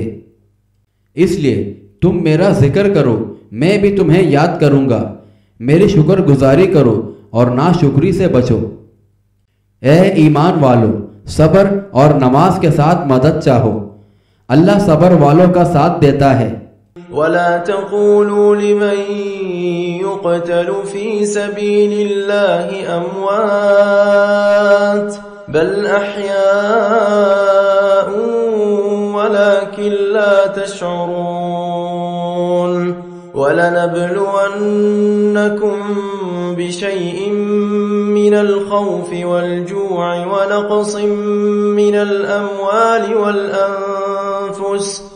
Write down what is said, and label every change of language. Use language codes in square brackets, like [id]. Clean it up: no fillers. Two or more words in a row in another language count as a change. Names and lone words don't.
[ur] اس لیے تم میرا ذکر کرو، میں بھی تمہیں یاد کروں گا. میری شکرگزاری کرو اور ناشکری سے بچو. اے ایمان والو، صبر اور نماز کے ساتھ مدد چاہو. اللہ صبر والوں کا ساتھ دیتا ہے. [ar] ولا تقولوا لمن يقتل في سبيل الله أموات بل أحياء ولكن لا تشعرون ولنبلونكم بشيء من الخوف والجوع ونقص من الأموال والأنفس